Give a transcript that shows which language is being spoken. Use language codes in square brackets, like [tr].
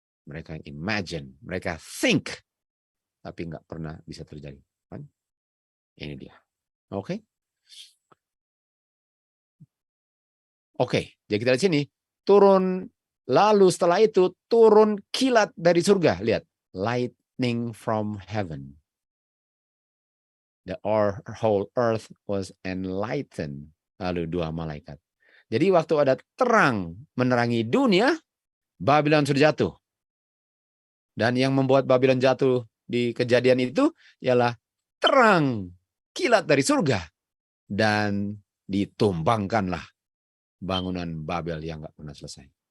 [id] Mereka imagine, mereka think, tapi nggak pernah bisa terjadi. Kan? Ini dia. Oke. Oke, jadi kita lihat sini, turun, lalu setelah itu turun kilat dari surga. Lihat, [en] lightning from heaven. The whole earth was enlightened. [id] Lalu 2 malaikat. Jadi waktu ada terang menerangi dunia, Babylon sudah jatuh. Dan yang membuat Babylon jatuh di kejadian itu ialah terang kilat dari surga. Dan ditumbangkanlah bangunan Babel yang nggak pernah selesai.